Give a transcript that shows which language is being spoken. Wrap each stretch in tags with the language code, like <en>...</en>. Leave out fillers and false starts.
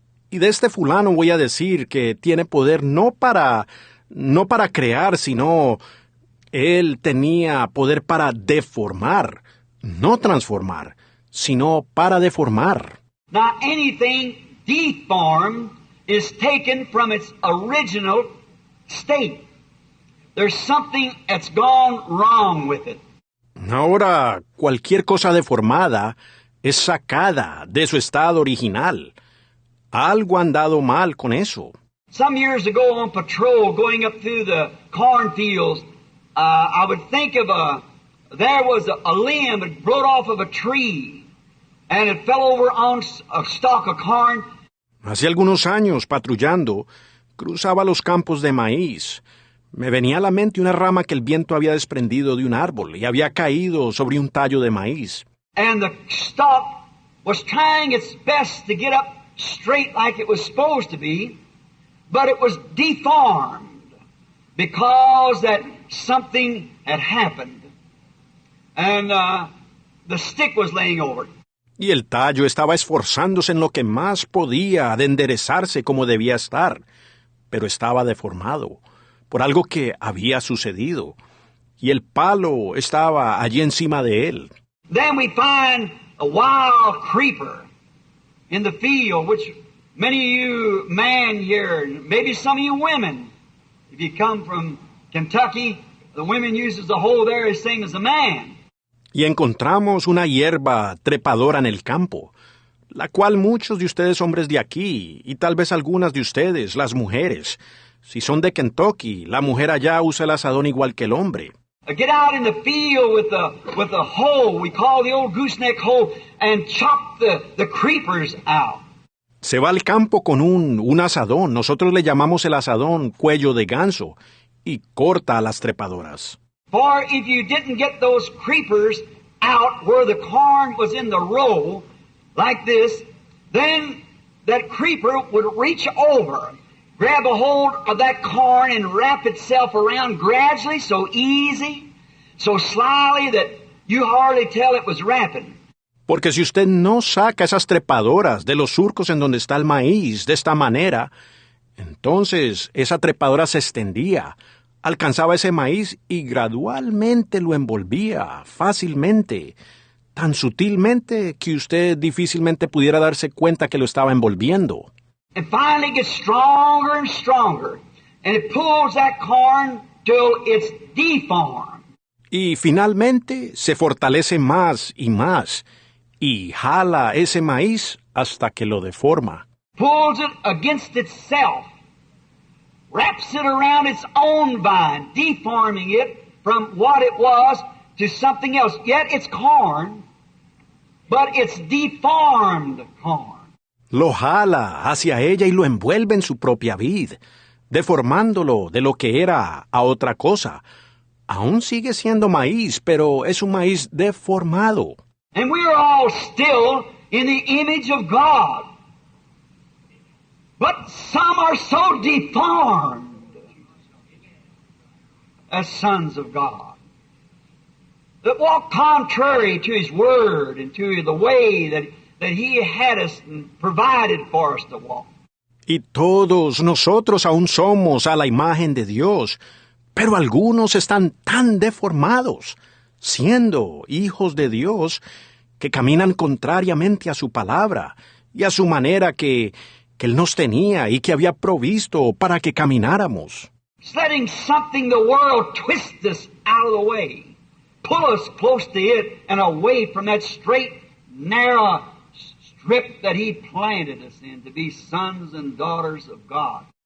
<es>Y de este fulano voy a decir que tiene poder no para crear, sino él tenía poder para deformar, no transformar, sino para deformar.</es> <en>Now anything deformed is taken from its original state. There's something that's gone wrong with it.</en> <es>Ahora, cualquier cosa deformada es sacada de su estado original. Algo ha andado mal con eso.</es> <en>Some years ago on patrol going up through the cornfields, I would think of there was a limb that blowed off of a tree and it fell over on a stalk of corn.</en> <es>Hace algunos años, patrullando, cruzaba los campos de maíz. Me venía a la mente una rama que el viento había desprendido de un árbol y había caído sobre un tallo de maíz.</es> <en>And the stalk was trying its best to get up straight like it was supposed to be, but it was deformed because that something had happened. And the stick was laying over it.</en> <es>Y el tallo estaba esforzándose en lo que más podía de enderezarse como debía estar, pero estaba deformado por algo que había sucedido, y el palo estaba allí encima de él.</es> <en>Then we find a wild creeper in the field, which many of you men here, maybe some of you women, if you come from Kentucky, the women uses the hoe there as same as the man.</en> <es>Y encontramos una hierba trepadora en el campo, la cual muchos de ustedes hombres de aquí, y tal vez algunas de ustedes, las mujeres, si son de Kentucky, la mujer allá usa el asadón igual que el hombre.</es> <en>Get out in the field with the hoe, we call the old gooseneck hoe, and chop the creepers out.</en> <es>Se va al campo con un asadón, nosotros le llamamos el asadón cuello de ganso, y corta a las trepadoras.</es> <en>For if you didn't get those creepers out where the corn was in the row, like this, then that creeper would reach over, grab a hold of that corn and wrap itself around gradually, so easy, so slyly that you hardly tell it was wrapping.</en> <es>Porque si usted no saca esas trepadoras de los surcos en donde está el maíz de esta manera, entonces esa trepadora se extendía, alcanzaba ese maíz y gradualmente lo envolvía fácilmente, tan sutilmente que usted difícilmente pudiera darse cuenta que lo estaba envolviendo.</es> <en>And finally it gets stronger and stronger, and it pulls that corn till it's deformed.</en> <es>Y finalmente se fortalece más, y jala ese maíz hasta que lo deforma.</es> <en>Pulls it against itself, wraps it around its own vine, deforming it from what it was to something else. Yet it's corn, but it's deformed corn.</en> <es>Lo jala hacia ella y lo envuelve en su propia vid, deformándolo de lo que era a otra cosa. Aún sigue siendo maíz, pero es un maíz deformado.</es> <en>And we are all still in the image of God. But some are so deformed as sons of God that walk contrary to His Word and to the way that He had us and provided for us to walk.</en> <es>Y todos nosotros aún somos a la imagen de Dios, pero algunos están tan deformados, siendo hijos de Dios, que caminan contrariamente a su palabra y a su manera que Él nos tenía y que había provisto para que camináramos.</es> <en>It's letting something the world twist us out of the way, pull us close to it and away from that straight, narrow strip that He planted us in to be sons and daughters of God.</en>